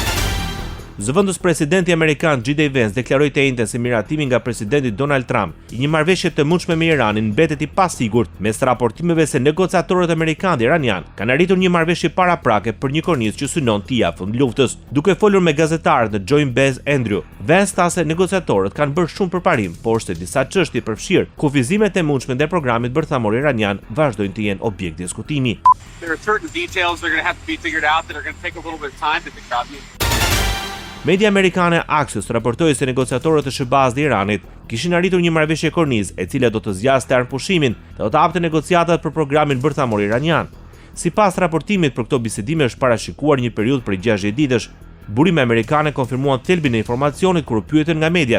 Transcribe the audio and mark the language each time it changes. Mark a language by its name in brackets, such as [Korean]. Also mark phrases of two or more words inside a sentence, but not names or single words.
[Albanian] Zëvendës presidenti amerikan J.D. Vance deklaroi të njëjtën se miratimi nga presidenti Donald Trump i një marrëveshje të mundshme me Iranin mbetet i pasigurt mes raportimeve se negociatorët amerikanë dhe iranian kanë arritur një marrëveshje paraprake për një kornizë që synon të japë fund luftës. Duke folur me gazetarët në Joint Base Andrew, Vance tha se negociatorët kanë bërë shumë përparim, por se disa çështje përfshirë kufizimet e mundshme ndaj programit bërthamor iranian vazhdojnë të jenë objekt diskutimi. [English] There are certain details that are going to have to be figured out that are going to take a little bit of time to figure out. [Albanian] Media amerikane Axios raportoi se negociatorët e SHBA-s dhe Iranit kishin arritur një marrëveshje kornizë e cila do të zgjaste armëpushimin dhe do të hapte negociatat për programin bërthamor iranian. Sipas raportimit, për këto bisedime është parashikuar një periudhë prej 60 ditësh. Burime amerikane konfirmuan thelbin e informacionit kur u pyetën nga mediat.